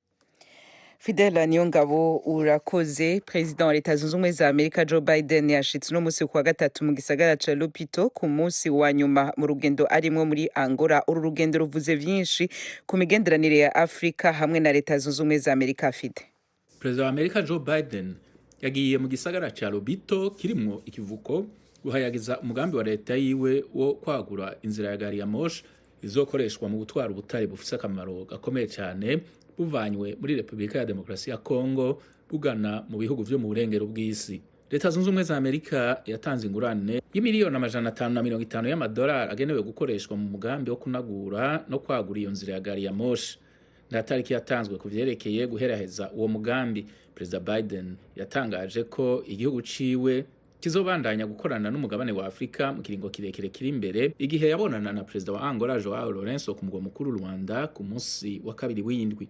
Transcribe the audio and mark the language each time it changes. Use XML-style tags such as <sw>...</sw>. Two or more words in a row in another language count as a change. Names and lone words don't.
<rn>Fidel Nyongabo urakoze. President wa Leta Zunze Ubumwe za Amerika Joe Biden yashitse no musi kwa gatatu mu gisagara ca Lupito ku musi wa nyuma mu rugendo arimwo muri Angola. Uru rugendo ruvuze vyinshi ku migenderanire ya Afrika hamwe na Leta Zunze Ubumwe za Amerika. Fide President wa Amerika Joe Biden yagiye mu gisagara ca Lupito kirimwo ikivuko guhayagiza umugambi wa leta yiwe wo kwagura inzira ya gari ya moshi izokoreshwa mu gutwara ubutare bufise akamaro gakomeye cyane buvanywe muri Republika ya Demokarasi ya Kongo bugana mu bihugu vyo mu burengero bw'isi. Leta Zunze Ubumwe za Amerika yatanze ingurane y'imiliyoni 550 y'amadolari agenewe gukoreshwa mu mugambi wo kunagura no kwagura iyo nzira ya gari ya moshi. Nta tariki yatanzwe ku vyerekeye guheraheza uwo mugambi. President Biden yatangaje ko igihugu ciwe kizobandanya gukorana n'umugabane wa Afrika mu kiringo kirekire kiri imbere igihe yabonana na President wa Angola Joao Lourenço ku mugwa mukuru Rwanda ku munsi wa kabiri w'indwi.</rn>